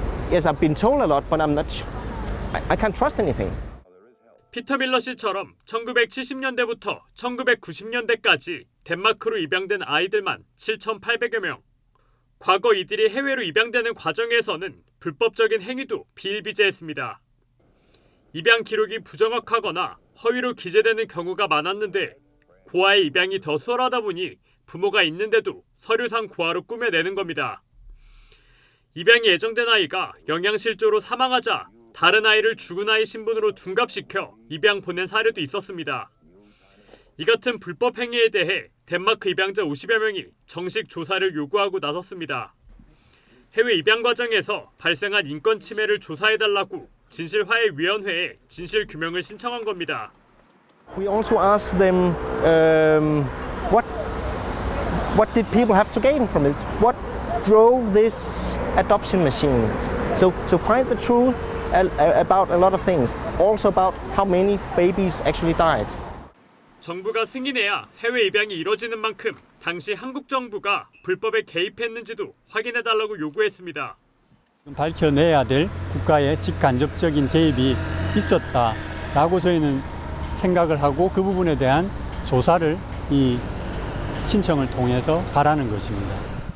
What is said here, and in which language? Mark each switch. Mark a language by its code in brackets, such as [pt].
[en] Yes, I've been told a lot, but I'm not. I can't trust anything. [ko] 피터 밀러 씨처럼 1970년대부터 1990년대까지 덴마크로 입양된 아이들만 7,800여 명. 과거 이들이 해외로 입양되는 과정에서는 불법적인 행위도 비일비재했습니다. 입양 기록이 부정확하거나 허위로 기재되는 경우가 많았는데 고아의 입양이 더 수월하다 보니 부모가 있는데도 서류상 고아로 꾸며내는 겁니다. 입양이 예정된 아이가 영양실조로 사망하자 다른 아이를 죽은 아이 신분으로 둔갑시켜 입양 보낸 사례도 있었습니다. 이 같은 불법 행위에 대해 덴마크 입양자 50여 명이 정식 조사를 요구하고 나섰습니다. 해외 입양 과정에서 발생한 인권 침해를 조사해달라고 진실화해위원회에 진실 규명을 신청한 겁니다. [en] We also asked them what did people have to gain from it? What drove this adoption machine? So to find the truth about a lot of things, also about how many babies actually died. [ko] 정부가 승인해야 해외 입양이 이뤄지는 만큼 당시 한국 정부가 불법에 개입했는지도 확인해달라고 요구했습니다. 밝혀내야 될 국가의 직간접적인 개입이 있었다라고 저희는 생각을 하고 그 부분에 대한 조사를 이 신청을 통해서 바라는 것입니다.